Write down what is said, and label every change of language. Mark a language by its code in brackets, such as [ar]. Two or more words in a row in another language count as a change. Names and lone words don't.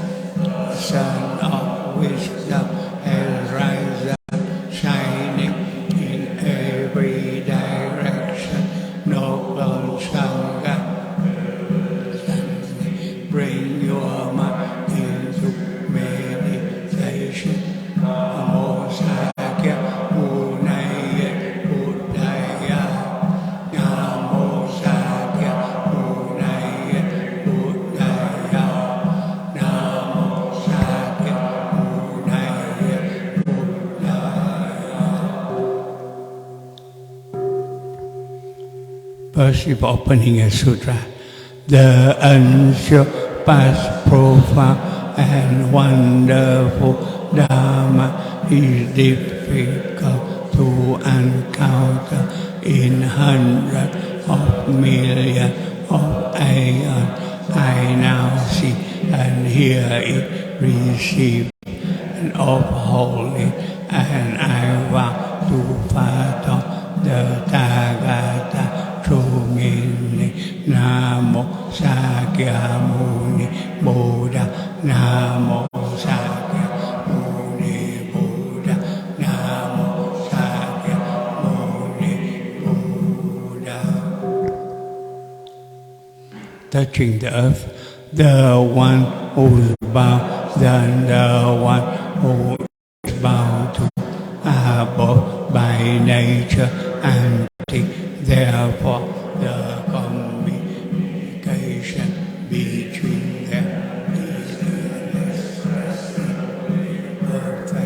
[en] Sun of wisdom has risen, shining in every direction. Noble Sangha, bring your mind into meditation. [sa] Namo Sakya Munaya Buddhaya. Namo Sakya Munaya Buddhaya. Namo Sakya Munaya Buddhaya. [en] Worship opening a sutra. The unsurpassed, profound, and wonderful Dharma is difficult to encounter in hundreds of millions of aeons. I now see and hear it, receive and uphold it, and I vow to fathom the Tathagata true meaning. [sa] Namo Sakya Muni Buddha. Namo Sakya Muni Buddha. Namo Sakya Muni Buddha. [en] Touching the earth, the one who is bound, then the one who is bound to are both by nature and therefore the communication between them is perfect.